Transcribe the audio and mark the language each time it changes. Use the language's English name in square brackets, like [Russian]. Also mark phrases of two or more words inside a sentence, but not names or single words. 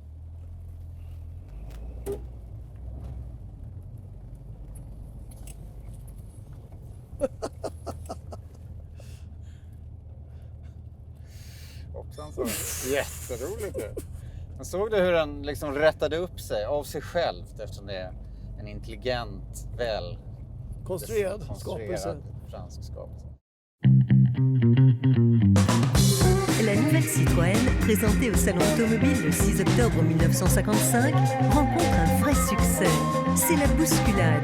[Swedish] Hoppsan så. Jätteroligt det. Men såg du hur den liksom rättade upp sig av sig själv eftersom det är en intelligent, väl Konstruerad skapelse. Fransk skapelse. [French] La nouvelle Citroën, présentée au Salon automobile le 6 octobre 1955, rencontre un vrai succès. C'est la bousculade.